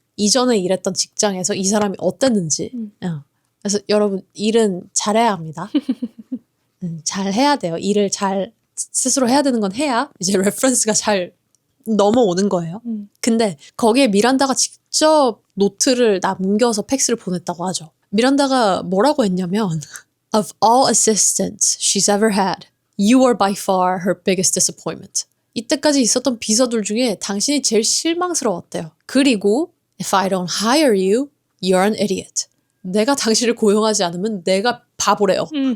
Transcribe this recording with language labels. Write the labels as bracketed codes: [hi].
[ko] 이전에 일했던 직장에서 이 사람이 어땠는지. 그래서 여러분 일은 잘해야 합니다. 잘 해야 돼요. 일을 잘 스스로 해야 되는 건 해야 이제 레퍼런스가 잘 넘어오는 거예요. 근데 거기에 미란다가 직접 노트를 남겨서 팩스를 보냈다고 하죠. 미란다가 뭐라고 했냐면 [en] Of all assistants she's ever had, you are by far her biggest disappointment. [ko] 이때까지 있었던 비서들 중에 당신이 제일 실망스러웠대요. 그리고 [en] If I don't hire you, you're an idiot. [ko] 내가 당신을 고용하지 않으면 내가 바보래요.